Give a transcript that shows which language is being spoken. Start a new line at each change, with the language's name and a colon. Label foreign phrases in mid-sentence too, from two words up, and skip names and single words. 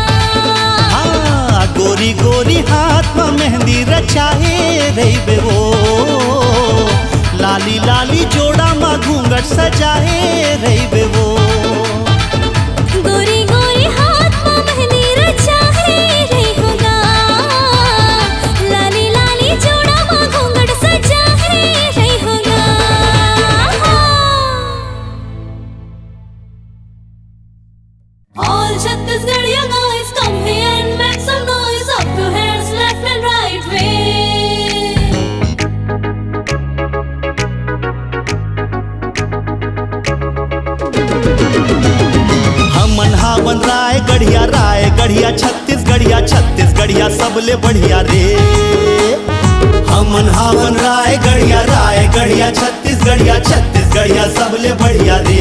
Chhattisgarhi: हाँ गोरी गोरी हाथ में मेहंदी रचाए रही बे वो, लाली लाली जोड़ा मा घूंघट सजाए रही बे वो। गोरी गोरी हाथ में मेहंदी रचाए रही होगा, लाली लाली जोड़ा मा घूंघट सजाए रही होगा।
English: All Chhattisgarh guys come here and make some noise, up your hands left and right way.
Chhattisgarhi: हमन हावन राय गढ़िया छत्तीसगढ़िया सबले बढ़िया रे। हमन हावन राय गढ़िया छत्तीसगढ़िया सबले बढ़िया रे।